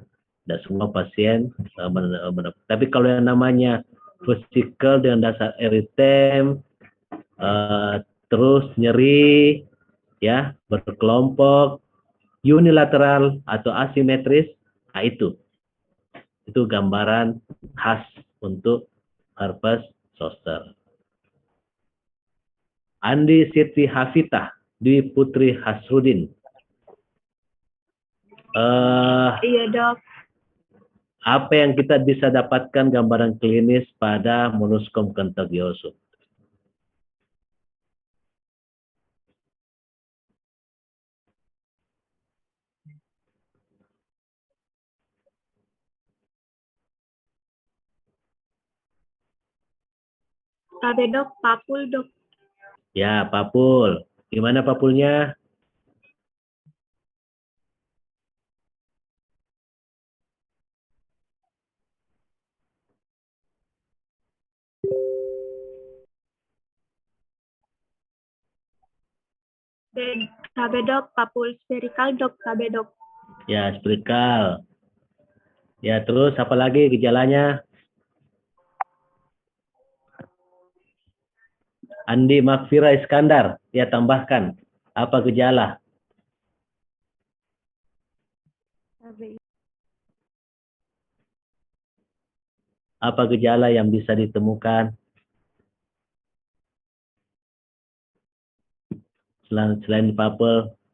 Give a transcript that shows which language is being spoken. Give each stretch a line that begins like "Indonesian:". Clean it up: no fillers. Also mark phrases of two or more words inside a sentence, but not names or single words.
Indonesian: Tidak semua pasien tapi kalau yang namanya vesikel dengan dasar eritem, terus nyeri, ya berkelompok, unilateral atau asimetris, nah itu gambaran khas untuk herpes zoster. Andi Siti Hafitah Dwi Putri Hasrudin. Iya dok. Apa yang kita bisa dapatkan gambaran klinis pada monoskom contagioso? Tabe dok, papul dok. Ya, papul. Gimana papulnya? Tabe dok, papul spherical dok, tabe dok. Ya, spherical. Ya, terus apa lagi gejalanya? Andi Makfira Iskandar, ya tambahkan. Apa gejala? Apa gejala yang bisa ditemukan selain papel?